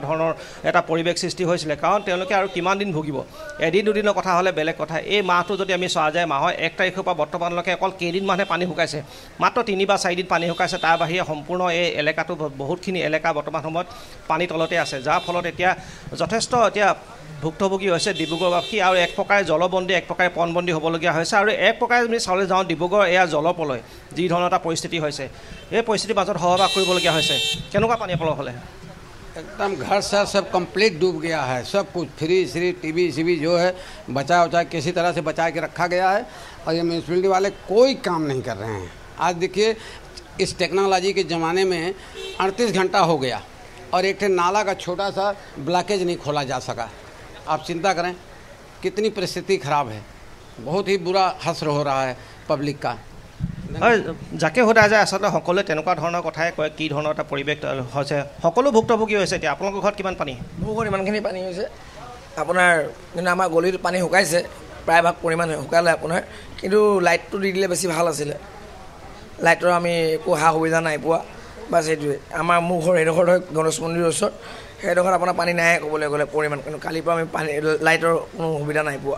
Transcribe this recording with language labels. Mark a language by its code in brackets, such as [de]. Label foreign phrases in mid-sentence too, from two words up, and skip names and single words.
[as] ধৰণৰ এটা পৰিৱেশ সৃষ্টি হৈছিলে কাৰণ তেওঁলোকে আৰু কিমান দিন ভুগিব এদিন দুদিনৰ কথা হ'লে বেলেগ কথা এই মাহটো যদি আমি চোৱা যায় মাহৰ ১ তাৰিখৰ পৰা বৰ্তমানলৈকে অকল কেইদিনমানহে পানী শুকাইছে মাত্ৰ ৩ বা ৪ দিন পানী শুকাইছে তাৰ বাহিৰে সম্পূৰ্ণ এই এলেকাটো বহুতখিনি এলেকা বৰ্তমান সময়ত পানী তলতে আছে যাৰ ফলত এতিয়া যথেষ্ট এতিয়া ভুক্তভোগী হৈছে ডিব্ৰুগড়বাসী আৰু এক প্ৰকাৰে জলবন্দী এক প্ৰকাৰে পণবন্দী হ'বলগীয়া হৈছে আৰু এক প্ৰকাৰে আমি চাবলৈ যাওঁ ডিব্ৰুগড় এয়া জলপলয় যি ধৰণৰ এটা পৰিস্থিতি হৈছে এই পৰিস্থিতিৰ মাজত সহবাস কৰিবলগীয়া হৈছে কেনেকুৱা পানী পলস হ'লে [hi] एकदम घर सर सब कंप्लीट डूब गया है सब कुछ [en] fridge TV [hi] सीवी जो है बचा उचा किसी तरह से बचा के रखा गया है और ये म्यूनसिपलिटी वाले कोई काम नहीं कर रहे हैं आज देखिए इस टेक्नोलॉजी के ज़माने में 38 घंटा हो गया और एक नाला का छोटा सा ब्लॉकेज नहीं खोला जा सका आप चिंता करें कितनी परिस्थिति खराब है बहुत ही बुरा हसर हो रहा है पब्लिक का [as] হয় যাকে সোধা যায় আচলতে সকলোৱে তেনেকুৱা ধৰণৰ কথাই কয় কি ধৰণৰ এটা পৰিৱেশ হৈছে সকলো ভুক্তভোগী হৈছে এতিয়া আপোনালোকৰ ঘৰত কিমান পানী মোৰ ঘৰত ইমানখিনি পানী হৈছে আপোনাৰ কিন্তু আমাৰ গলিত পানী শুকাইছে প্ৰায়ভাগ পৰিমাণ শুকালে আপোনাৰ কিন্তু লাইটটো দি দিলে বেছি ভাল আছিলে লাইটৰ আমি একো সা সুবিধা নাই পোৱা বাছ সেইটোৱে আমাৰ মোৰ ঘৰ এইডোখৰত হয় গণেশ মন্দিৰৰ ওচৰত সেইডোখৰত আপোনাৰ পানী নাই ক'বলৈ গ'লে পৰিমাণ কিন্তু কালিৰ পৰা আমি পানী লাইটৰ কোনো সুবিধা নাই পোৱা